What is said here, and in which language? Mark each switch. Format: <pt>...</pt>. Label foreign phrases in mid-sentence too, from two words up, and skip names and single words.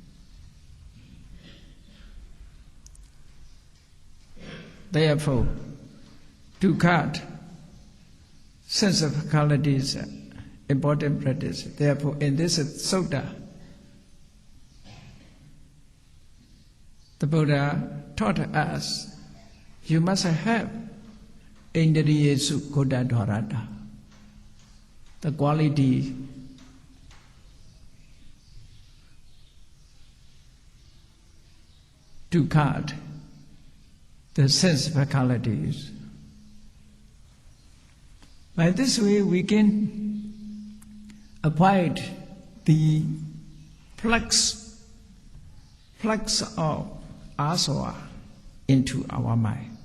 <en>Therefore, to guard sense of faculties, important practice. Therefore, in this sutta, the Buddha taught us, you must have</en> <pi>Indriya sukota dharata,</pi> <en>the quality to guard the sense faculties. By this way, we can avoid the flux of asava into our mind.</en>